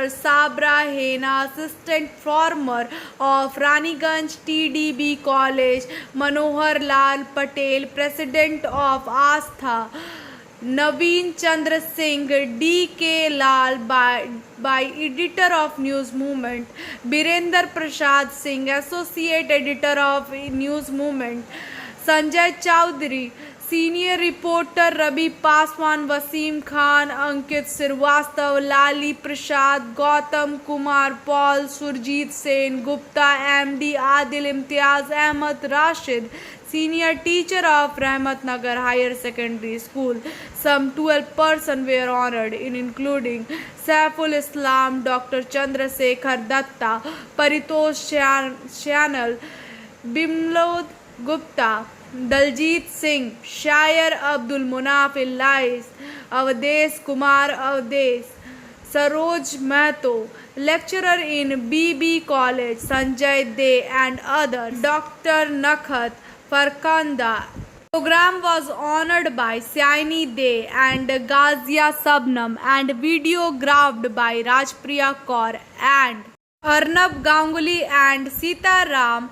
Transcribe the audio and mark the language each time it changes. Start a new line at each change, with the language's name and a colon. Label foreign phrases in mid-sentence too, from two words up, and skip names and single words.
English: Sabra Hena, assistant former of Raniganj TDB College, Manohar Lal Patel, president of Astha, Naveen Chandra Singh, D.K. Lal by editor of News Movement, Birender Prasad Singh, associate editor of News Movement, Sanjay Chowdhury, senior reporter Rabi Paswan, Wasim Khan, Ankit Srivastava, Lali Prasad, Gautam Kumar Paul, Surjit Sen Gupta, MD Adil Imtiaz Ahmad Rashid, senior teacher of Rahmat Nagar Higher Secondary School. Some 12 persons were honored, including Saiful Islam, Dr. Chandrasekhar Datta, Paritosh Chanal, Bimlod Gupta, Daljit Singh, Shair Abdul Munaf Illais, Avdesh Kumar Avdesh, Saroj Mahto, lecturer in BB College, Sanjay De and others, Dr. Nakhat Farkanda. Program was honored by Saini De and Gazia Sabnam and videographed by Rajpriya Kaur and Arnab Ganguly and Sita Ram.